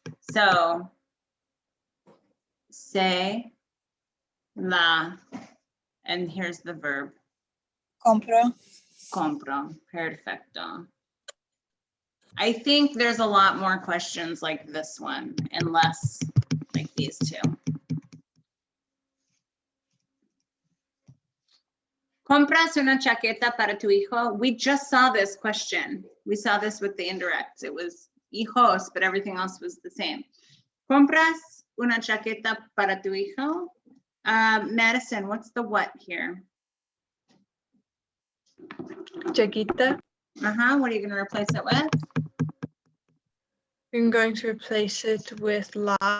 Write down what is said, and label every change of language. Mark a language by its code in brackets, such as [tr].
[en] So say, la, and here's the verb. [es] Compro. Compro. Perfecto. [en] I think there's a lot more questions like this one and less like these two. [es] Compras una chaqueta para tu hijo. [en] We just saw this question. We saw this with the indirects. It was hijos, but everything else was the same. [es] Compras una chaqueta para tu hijo. [en] Madison, what's the what here? [es] Chaquita. [en] What are you going to replace it with? I'm going to replace it with la.